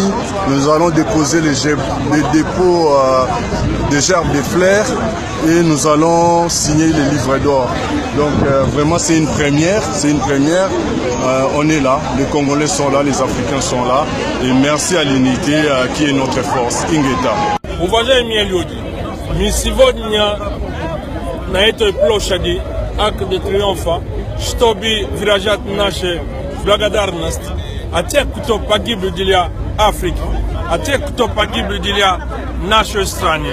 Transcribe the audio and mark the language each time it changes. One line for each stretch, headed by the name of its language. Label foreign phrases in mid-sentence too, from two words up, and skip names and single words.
French: Nous allons déposer les dépôts des gerbes de fleurs et nous allons signer les livres d'or. Donc vraiment c'est une première, on est là, les Congolais sont là, les Africains sont là et merci à l'unité qui est notre force. Ingeta.
Russian: Уважаемые люди, мы сегодня на этой площади Арк де Триумфа, чтобы выражать нашу благодарность от тех, кто погиб для Африки, от тех, кто погиб для нашей страны.